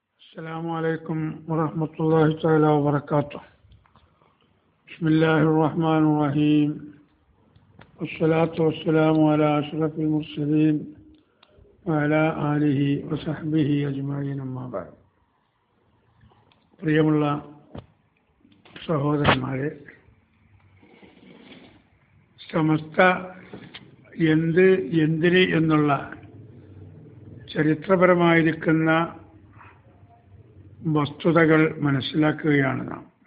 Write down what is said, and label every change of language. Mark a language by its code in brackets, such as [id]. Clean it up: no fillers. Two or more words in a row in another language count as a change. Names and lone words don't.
[ar] السلام عليكم ورحمة الله تعالى وبركاته. بسم الله الرحمن الرحيم والصلاة والسلام على أشرف المرسلين وعلى آله وصحبه أجمعين أما بعد. [ml] പ്രിയമുള്ള സഹോദരന്മാരെ, സമസ്ത എന്തിന് എന്നുള്ള ചരിത്രപരമായിരിക്കുന്ന വസ്തുതകൾ മനസ്സിലാക്കുകയാണ് നാം.